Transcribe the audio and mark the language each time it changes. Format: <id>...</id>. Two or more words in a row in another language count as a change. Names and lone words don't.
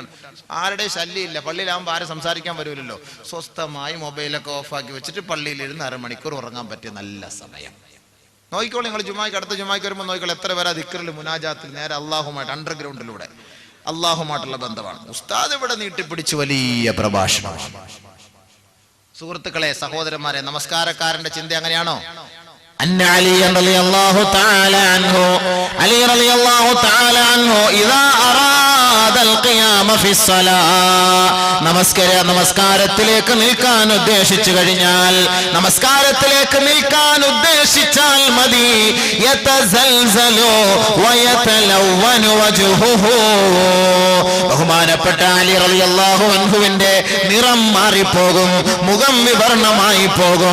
<ml>ആരുടെ ശല്യമില്ല, പള്ളിയിലാകുമ്പോൾ ആരും സംസാരിക്കാൻ വരുമല്ലോ. സ്വസ്ഥമായി മൊബൈലൊക്കെ ഓഫാക്കി വെച്ചിട്ട് പള്ളിയിലിരുന്ന് 1/2 മണിക്കൂർ ഉറങ്ങാൻ പറ്റിയ നല്ല സമയം. നോക്കിക്കോളൂ, നിങ്ങൾ ജുമായ്ക്ക് അടുത്ത ജുമായ്ക്ക് വരുമ്പോൾ നോക്കിക്കോളൂ എത്ര പേരാ ദിക്റിൽ മുനാജാത്തിൽ നേരെ അള്ളാഹുമായിട്ട് അണ്ടർഗ്രൗണ്ടിലൂടെ അള്ളാഹുമായിട്ടുള്ള ബന്ധമാണ്. ഉസ്താദ് ഇവിടെ നീട്ടിപ്പിടിച്ച് വലിയ പ്രഭാഷണം. സുഹൃത്തുക്കളെ, സഹോദരന്മാരെ, നമസ്കാരക്കാരന്റെ ചിന്ത അങ്ങനെയാണോ?</ml> <ar>أن علي رضي الله تعالى عنه علي رضي الله تعالى عنه إذا أراد القيام في الصلاة</ar> <ml>നമസ്കാരത്തിലേക്ക് നിൽക്കാൻ ഉദ്ദേശിച്ചു കഴിഞ്ഞാൽ, നമസ്കാരത്തിലേക്ക് നിൽക്കാൻ ഉദ്ദേശിച്ചാൽ മതി,</ml> <ar>يتزلزل ويتلون وجهه,</ar> <ml>ബഹുമാനപ്പെട്ട അലി</ml> <ar>رضي الله عنه</ar> <ml>നിറം മാറിപ്പോകും, മുഖം വിവർണമായി പോകും.</ml>